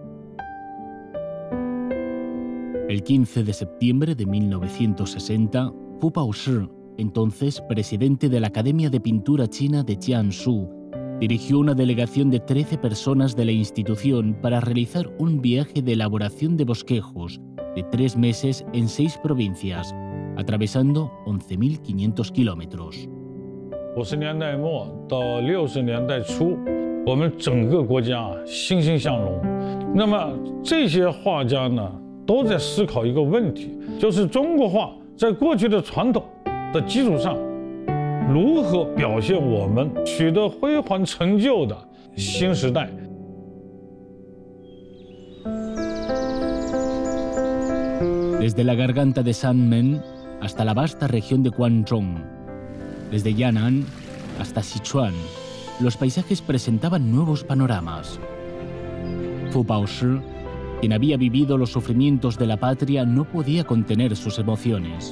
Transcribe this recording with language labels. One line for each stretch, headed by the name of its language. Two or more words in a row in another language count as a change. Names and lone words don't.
Spanish: El 15 de septiembre de 1960, Fu Baoshi, entonces presidente de la Academia de Pintura China de Jiangsu, dirigió una delegación de 13 personas de la institución para realizar un viaje de elaboración de bosquejos de 3 meses en 6 provincias, atravesando 11.500 kilómetros.
Chinese: 50 年代末到60年代初，我们整个国家欣欣向荣。那么这些画家呢，都在思考一个问题，就是中国画在过去的传统的基础上，如何表现我们取得辉煌成就的新时代。
Spanish: Desde la garganta de Sanmen hasta la vasta región de Guangdong, desde Yan'an hasta Sichuan, los paisajes presentaban nuevos panoramas. Fu Baoshi, quien había vivido los sufrimientos de la patria, no podía contener sus emociones.